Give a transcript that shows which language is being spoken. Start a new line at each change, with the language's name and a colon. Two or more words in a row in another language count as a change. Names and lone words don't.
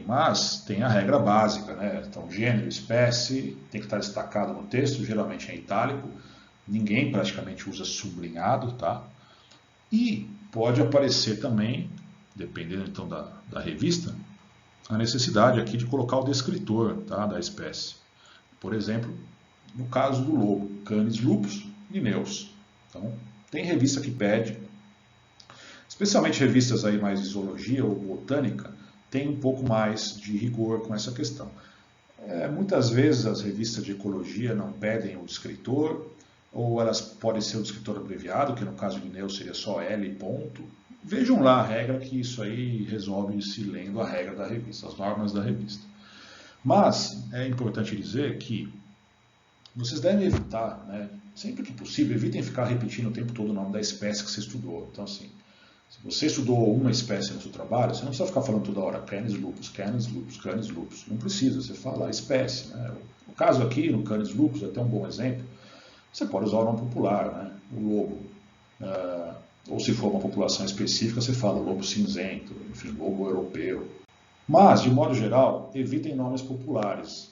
Portuguese: Mas tem a regra básica, né? Então, gênero, espécie, tem que estar destacado no texto, geralmente em itálico. Ninguém praticamente usa sublinhado, tá? E pode aparecer também, dependendo então da revista, a necessidade aqui de colocar o descritor, tá, da espécie. Por exemplo, no caso do lobo, Canis lupus linnaeus. Então, tem revista que pede, especialmente revistas aí mais de zoologia ou botânica, tem um pouco mais de rigor com essa questão. Muitas vezes as revistas de ecologia não pedem o descritor, ou elas podem ser o descritor abreviado, que no caso de Linnaeus seria só L ponto. Vejam lá a regra, que isso aí resolve se lendo a regra da revista, as normas da revista. Mas é importante dizer que vocês devem evitar, né, sempre que possível, evitem ficar repetindo o tempo todo o nome da espécie que você estudou. Então, assim, se você estudou uma espécie no seu trabalho, você não precisa ficar falando toda hora Canis lupus, Canis lupus, Canis lupus. Não precisa, você fala a espécie. Né? No caso aqui, no Canis lupus, é até um bom exemplo, você pode usar o nome popular, né? O lobo. Ou se for uma população específica, você fala lobo cinzento, enfim, lobo europeu. Mas, de modo geral, evitem nomes populares.